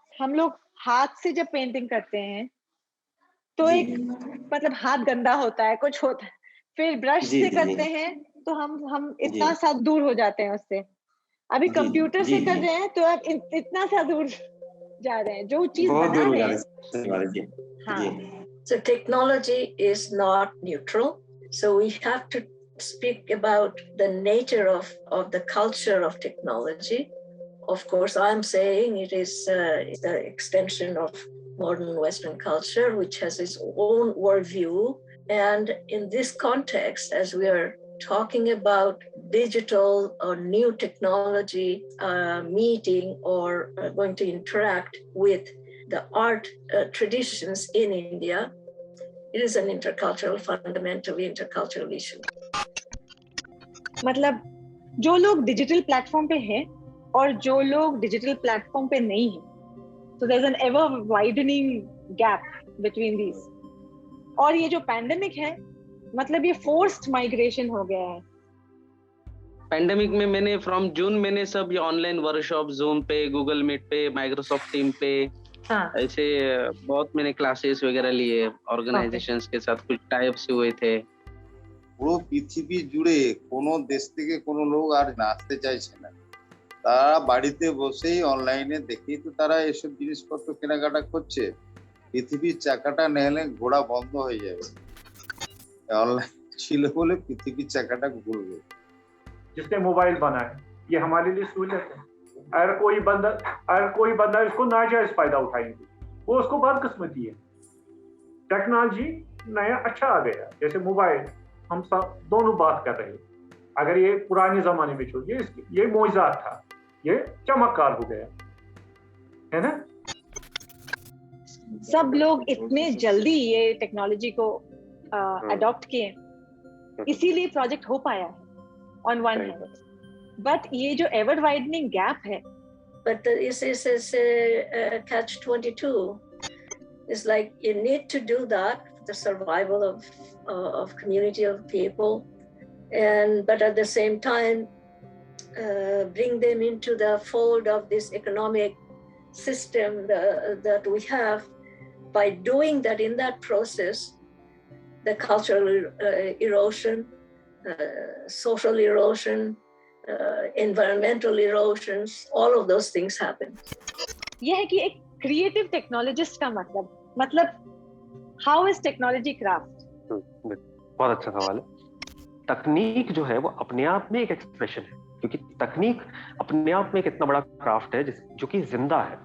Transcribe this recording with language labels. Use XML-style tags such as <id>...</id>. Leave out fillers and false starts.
<hi>हम लोग हाथ से जब पेंटिंग करते हैं तो एक मतलब हाथ गंदा होता है, कुछ होता है, फिर ब्रश से करते हैं तो हम इतना सा दूर हो जाते हैं उससे। अभी कंप्यूटर से कर रहे हैं तो अब इतना सा दूर जा रहे हैं, जो चीज बना रहे हैं।</hi> <en>So technology is not neutral. So we have to speak about the nature of the culture of technology. Of course, I'm saying it is the extension of modern Western culture, which has its own worldview. And in this context, as we are talking about digital or new technology meeting or going to interact with the art traditions in India, it is an intercultural, fundamentally intercultural issue.</en> <hi>मतलब जो लोग digital platform पे हैं और जो लोग digital platform पे नहीं हैं,</hi> <en>so there's an ever widening gap between these.</en> <hi>और ये जो पैंडेमिक है, मतलब ये फोर्स्ड माइग्रेशन हो गया है। पैंडेमिक में मैंने फ्रॉम जून मैंने सब ये ऑनलाइन वर्कशॉप जूम पे, गूगल मीट पे, माइक्रोसॉफ्ट टीम पे, ऐसे बहुत मैंने क्लासेस वगैरह लिए, ऑर्गेनाइजेशंस के साथ कुछ टाइप्स हुए थे।</hi> <bn>পুরো পৃথিবী জুড়ে কোনো দেশ থেকে কোনো লোক আর আসতে চাইছে না, তারা বাড়িতে বসেই অনলাইনে দেখেই তো তারা এসব জিনিসপত্র কেনাকাটা করছে। পৃথিবীর চাকাটা নেলে ঘোড়া বন্ধ হয়ে যাবে, ऑनलाइन ছিল বলে পৃথিবীর চাকাটা ঘুরবে।</bn> <hi>जिसने मोबाइल बनाया ये हमारे लिए सहूलियत है। अगर कोई बंदा इसको नाजायज फायदा उठाएंगे, वो उसको बदकिस्मती है। टेक्नोलॉजी नया अच्छा आ गया, जैसे मोबाइल, हम सब दोनों बात कर रहे हैं। अगर ये पुराने जमाने में छोड़िए, ये मौजूद था, ये चमत्कार हो गया है ना। सब लोग इतने जल्दी ये टेक्नोलॉजी को अडॉप्ट किए, इसीलिए प्रोजेक्ट हो पाया है</hi> <en>On one hand.</en> <hi>बट ये जो एवर वाइडनिंग गैप है,</hi> <en>but this is catch-22. It's like you need to do that for the survival of community of people, but at the same time bring them into the fold of this economic system that we have. By doing that, in that process, the cultural erosion, social erosion, environmental erosions, all of those things happen.</en> <hi>यह है कि एक creative technologist का मतलब</hi> <en>How is technology craft.</en> <hi>बहुत अच्छा सवाल है। तकनीक जो है वो अपने आप में एक एक्सप्रेशन है, क्योंकि तकनीक अपने आप में एक इतना बड़ा क्राफ्ट है जो कि जिंदा है।</hi>